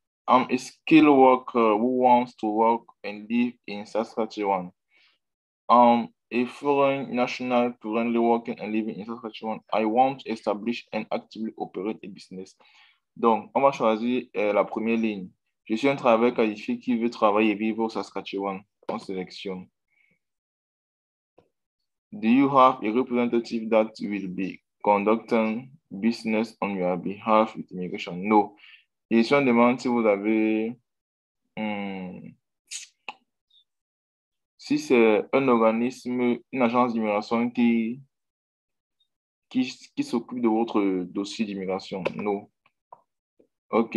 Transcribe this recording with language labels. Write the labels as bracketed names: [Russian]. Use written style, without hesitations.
[English] I'm a skilled worker who wants to work and live in Saskatchewan. A foreign national currently working and living in Saskatchewan. I want to establish and actively operate a business. [French] Donc, on va choisir la première ligne. Je suis un travailleur qualifié qui veut travailler et vivre au Saskatchewan. On sélectionne. [English] Do you have a representative that will be conducting business on your behalf with immigration? No. [French] Et si on demande si vous avez, si c'est un organisme, une agence d'immigration qui s'occupe de votre dossier d'immigration. No. OK.